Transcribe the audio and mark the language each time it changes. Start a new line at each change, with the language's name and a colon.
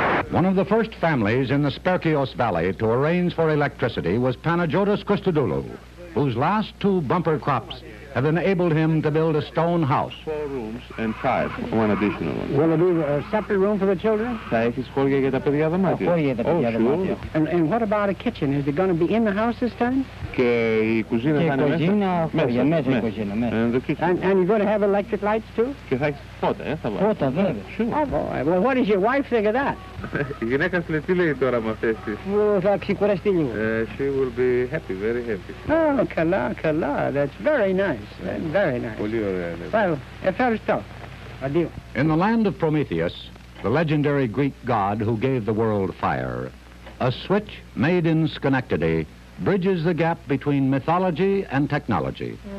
English: One of the first families in the Spercheios Valley to arrange for electricity was Panagiotis Christodoulou, whose last 2 bumper crops have enabled him to build a stone house. 4 rooms and 5, one additional one. Will there be a separate room for the children?
Greek: Θα έχεις χώρια για τα παιδιά δωμάτια. Χώρια για τα παιδιά δωμάτια.
English: And what about a kitchen? Is it going to be in the house this time?
Greek: Και η κουζίνα θα είναι μέσα η κουζίνα.
English: And you're going to have electric lights too?
Greek: Και θα έχεις φώτα, θα βάλεις. Φώτα, βέβαια.
English: Well, what does your wife think of that?
Greek: Η γυναίκα σου τι λέει τώρα με αυτές τις? Θα ξεκουραστεί λίγο.
English: She will be happy, very happy. Oh,
Greek: καλά.
English: That's very nice. Very nice.
Greek: Πολύ ωραία.
English: Well,
Greek: ευχαριστώ.
French: Adieu.
English: In the land of Prometheus, the legendary Greek god who gave the world fire, a switch made in Schenectady bridges the gap between mythology and technology.